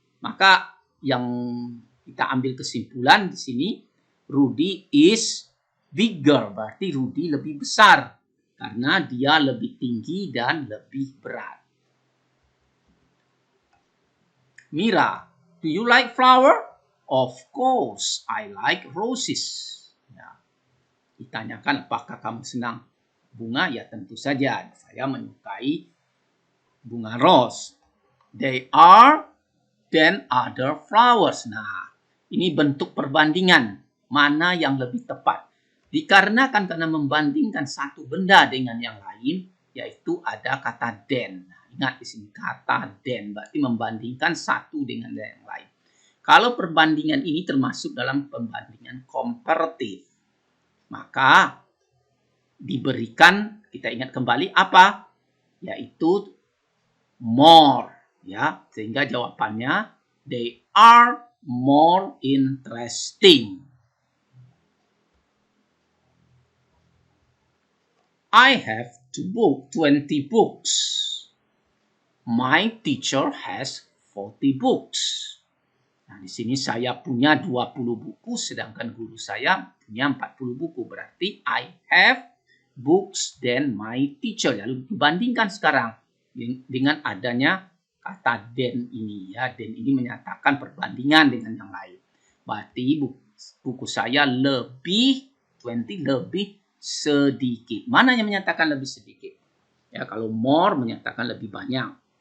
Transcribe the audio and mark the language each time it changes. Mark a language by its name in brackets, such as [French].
[Indonesian] Maka yang kita ambil kesimpulan di sini, [English] Rudy is bigger, [Indonesian] berarti Rudy lebih besar karena dia lebih tinggi dan lebih berat. [English] Mira, do you like flower? Of course, I like roses. Ya. [Indonesian] Ditanyakan apakah kamu senang bunga? Ya tentu saja, saya menyukai bunga ros. [English] They are than other flowers. [Indonesian] Nah, ini bentuk perbandingan. Mana yang lebih tepat? Dikarenakan karena membandingkan satu benda dengan yang lain, yaitu ada kata than. Nah, ingat di sini kata than, berarti membandingkan satu dengan yang lain. Kalau perbandingan ini termasuk dalam pembandingan komparatif, maka diberikan, kita ingat kembali apa? Yaitu more. Ya, sehingga jawabannya [English] they are more interesting. I have 20 books. My teacher has 40 books. [Indonesian] Nah, di sini saya punya 20 buku sedangkan guru saya punya 40 buku. Berarti [English] I have books than my teacher. [Indonesian] Lalu dibandingkan sekarang dengan adanya kata than ini, ya. Than ini menyatakan perbandingan dengan yang lain. Berarti buku saya lebih 20 lebih sedikit. Mana yang menyatakan lebih sedikit? Ya, kalau more menyatakan lebih banyak.